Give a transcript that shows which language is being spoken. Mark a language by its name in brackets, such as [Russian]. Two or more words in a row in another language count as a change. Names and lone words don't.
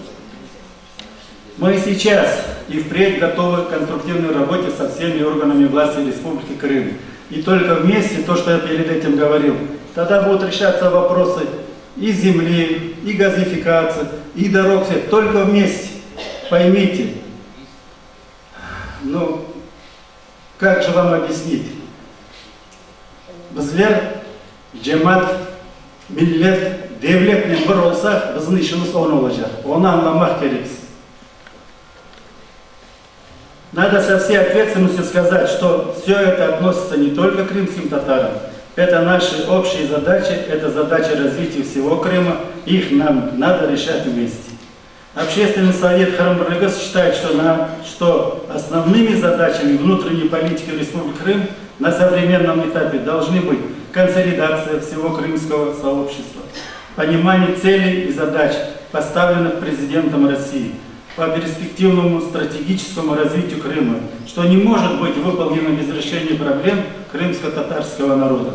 [Russian] Мы сейчас и впредь готовы к конструктивной работе со всеми органами власти Республики Крым. И только вместе, то, что я перед этим говорил, тогда будут решаться вопросы и земли, и газификации, и дорог, все. Только вместе. Поймите, ну, как же вам объяснить? [Crimean Tatar] Bizler cemaat, millet, devletle bir olsak bizim işimiz onu olacak. Onu anlamak gerek. [Russian] Надо со всей ответственностью сказать, что все это относится не только к крымским татарам. Это наши общие задачи, это задачи развития всего Крыма. Их нам надо решать вместе. Общественный совет Харам-Барлыгас считает, что основными задачами внутренней политики Республики Крым на современном этапе должны быть консолидация всего крымского сообщества, понимание целей и задач, поставленных президентом России, по перспективному стратегическому развитию Крыма, что не может быть выполнено без решения проблем крымско-татарского народа.